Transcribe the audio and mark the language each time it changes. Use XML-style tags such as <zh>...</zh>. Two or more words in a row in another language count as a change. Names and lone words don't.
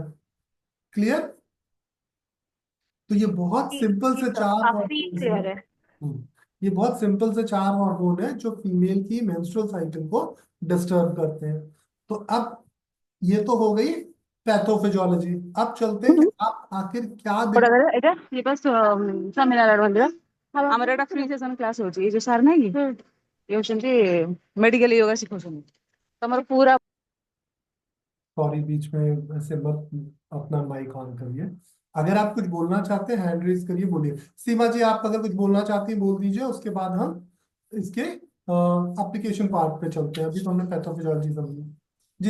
<hi>क्लियर? तो ये बहुत जी सिंपल जी से सर, चार काफी हॉर्मोन्स हैं। क्लियर है। ये बहुत सिंपल से चार हार्मोन है जो फीमेल की मेंस्ट्रुअल साइकिल को डिस्टर्ब करते हैं। तो अब ये तो हो गई पैथोफिजियोलॉजी। अब चलते हैं कि आप आखिर क्या दिक्कत।</hi> <bn>ওটা এটা রিপাস সেমিনার বন্ধুরা</bn> <or>ଆମର ଏଟା ଫ୍ରି ସେସନ କ୍ଲାସ ହଉଛି ଏଇ ଯୋଉ ସାର୍ ନାହିଁ କି ଇଏ ହଉଛନ୍ତି ମେଡିକାଲ ୟୋଗା ଶିଖଉଛନ୍ତି ତମର ପୁରା</or> <hi>सॉरी, बीच में ऐसे मत अपना माइक ऑन करिए। अगर आप कुछ बोलना चाहते हैं हैंड रेज करिए, बोलिए। सीमा जी, आप अगर कुछ बोलना चाहती हैं बोल दीजिए, उसके बाद हम इसके एप्लीकेशन पार्ट पे चलते हैं। अभी तो हमने पैथोफिजियोलॉजी समझी। जी</hi>